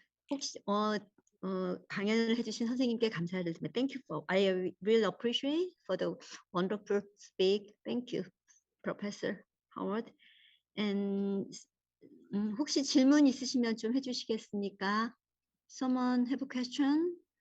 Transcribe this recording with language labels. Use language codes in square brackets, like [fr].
[ko] 혹시 강연을 해주신 선생님께 감사를 드립니다. [en] Thank you for. I really appreciate for the wonderful speak. Thank you, Professor Howard. [ko] And 혹시 질문 있으시면 좀 해주시겠습니까? [en] Someone have a question?